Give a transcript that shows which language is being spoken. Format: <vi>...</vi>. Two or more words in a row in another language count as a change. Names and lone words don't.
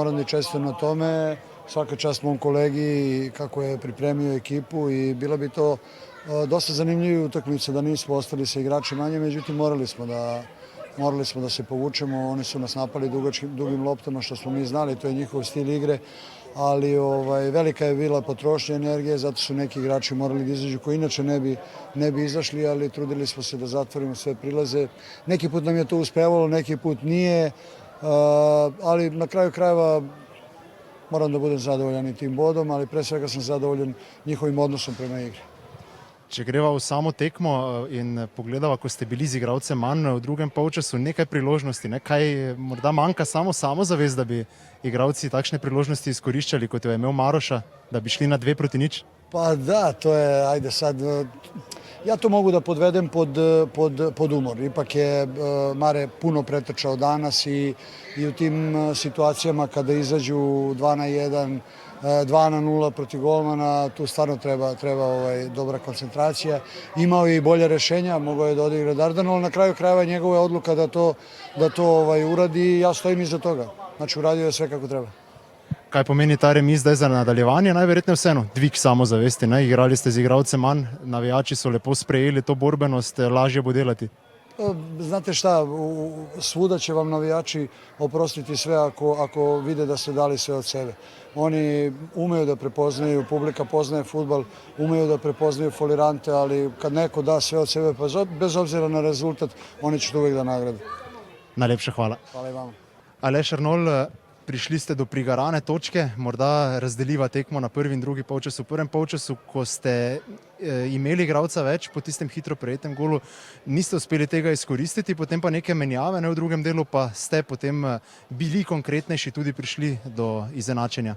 <sr>Moram da čestitam na tome. svaka čast mom kolegi kako je pripremio ekipu i bila bi to dosta zanimljiva utakmica da nismo ostali sa igrači manje, međutim morali smo da se povučemo, oni su nas napali dugim loptama što smo mi znali, to je njihov stil igre, ali velika je bila potrošnja energije, zato su neki igrači morali da izađu koji inače ne bi izašli, ali trudili smo se da zatvorimo sve prilaze. Neki put nam je to uspevalo, neki put nije, ali na kraju krajeva moram da budem zadovoljan i tim bodom, ali pre svega sam zadovoljan njihovim odnosom prema igri.</sr> <sl>Če greva v samo tekmo in pogledava, ko ste bili z igralcem manj v drugem polčasu, nekaj priložnosti, kaj morda manjka samozavest, da bi igralci takšne priložnosti izkoriščali, kot jo je imel Maroša, da bi šli na 2-0?</sl> <sr>Pa da, to je, ajde sad, ja to mogu da podvedem pod umor. Ipak je Mare puno pretrčao danas i u tim situacijama kada izađu 2-1, 2-0 protiv golmana, tu stvarno treba dobra koncentracija. Imao je i bolje rešenja, mogao je da odigra Dardan, ali na kraju krajeva njegova je odluka da to uradi i ja stojim iza toga. Znači uradio je sve kako treba.</sr> <sl>Kaj pomeni ta remi zdaj za nadaljevanje? Najverjetneje vseeno dvig samozavesti. Igrali ste z igralcem manj, navijači so lepo sprejeli to borbenost, lažje bo delati.</sl> <sr>Znate šta, svuda će vam navijači oprostiti sve ako vide da ste dali sve od sebe. Oni umeju da prepoznaju, publika poznaje fudbal, umeju da prepoznaju folirante, ali kad neko da sve od sebe, pa bez obzira na rezultat, oni će to uvijek da nagrade.</sr> <sl>Najlepša hvala.</sl> <sr>Hvala i vama.</sr> <sl>Aleš Arnolj, prišli ste do prigarane točke, morda razdeliva tekmo na prvi in drugi polčas. V prvem polčasu, ko ste imeli igralca več po tistem hitro prejetem golu, niste uspeli tega izkoristiti, potem pa neke menjave, v drugem delu pa ste potem bili konkretnejši, tudi prišli do izenačenja.</sl>